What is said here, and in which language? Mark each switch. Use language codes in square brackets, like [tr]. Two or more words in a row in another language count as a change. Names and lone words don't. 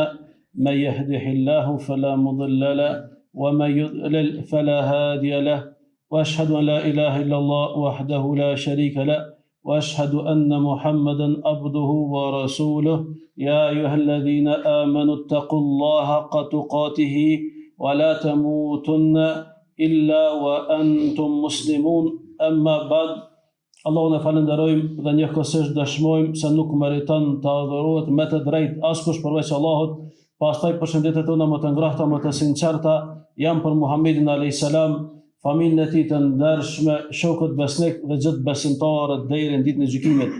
[ar] من يهده الله فلا مضل له ومن يضلل فلا هادي له وأشهد أن لا إله إلا الله وحده لا شريك له وأشهد أن محمدا عبده ورسوله يا أيها الذين آمنوا اتقوا الله حق تقاته ولا تموتن إلا وأنتم مسلمون أما بعد. [sq] Allahun e falenderojmë dhe njëkohësisht dëshmojmë se nuk meriton të adhurohet me të drejtë askush përveç Allahut. Pastaj përshëndetjet tona më të ngrohta, më të sinqerta janë për Muhammedin [ar] عليه السلام, [sq] familjen e tij të ndershme, shokët besnik dhe gjithë besimtarët deri në ditën e gjykimit.